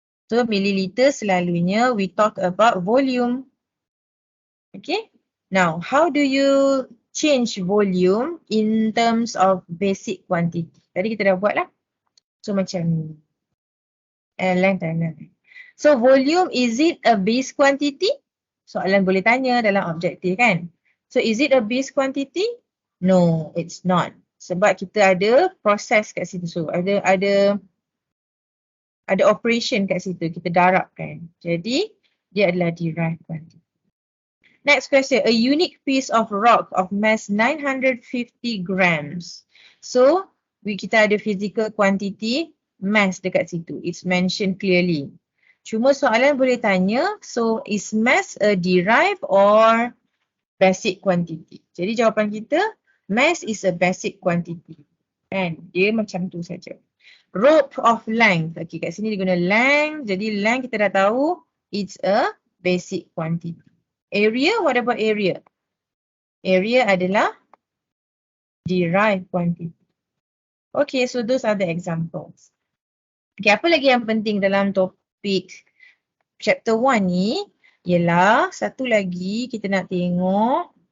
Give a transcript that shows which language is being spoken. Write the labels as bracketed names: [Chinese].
[English] So milliliter selalunya we talk about volume. Okay. Now how do you change volume in terms of basic quantity? [Malay] Tadi kita dah buat lah. So macam ni. [English] Length and length. So volume, is it a base quantity? [Malay] Soalan boleh tanya dalam objektif kan. [English] So is it a base quantity? No, it's not. [Malay] Sebab kita ada proses kat situ. So ada operation kat situ. Kita darabkan. Jadi dia adalah derived quantity. [English] Next question. A unique piece of rock of mass 950 grams. [Malay] So kita ada physical quantity mass dekat situ. [English] It's mentioned clearly. [Malay] Cuma soalan boleh tanya, [English] so is mass a derived or basic quantity? Jadi jawapan kita, mass is a basic quantity. [Malay] Kan? Dia macam tu saja. Rope of length. Okay, kat sini dia guna length. Jadi length kita dah tahu, [English] it's a basic quantity. Area, what about area? [Malay] Area adalah derived quantity. [English] Okay, so those are the examples. [Malay] Okay, apa lagi yang penting dalam topik chapter 1 ni? Ialah satu lagi kita nak tengok.